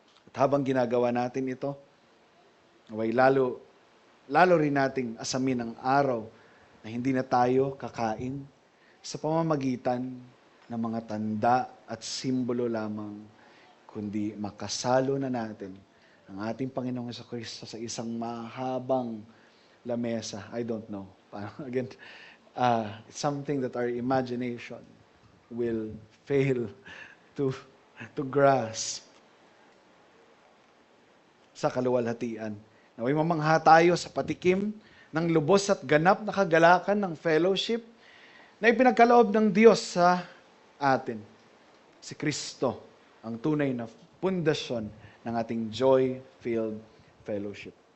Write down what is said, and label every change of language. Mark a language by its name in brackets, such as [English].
[Filipino] At habang ginagawa natin ito, naway lalo rin nating asamin ang araw na hindi na tayo kakain sa pamamagitan ng mga tanda at simbolo lamang, kundi makasalo na natin ang ating Panginoong Jesucristo sa isang mahabang lamesa. [English] I don't know. Again, it's something that our imagination will fail to grasp [Filipino] sa kaluwalhatian. Naway mamangha tayo sa patikim ng lubos at ganap na kagalakan ng fellowship na ipinagkaloob ng Diyos sa atin. Si Kristo, ang tunay na pundasyon ng ating joy-filled fellowship.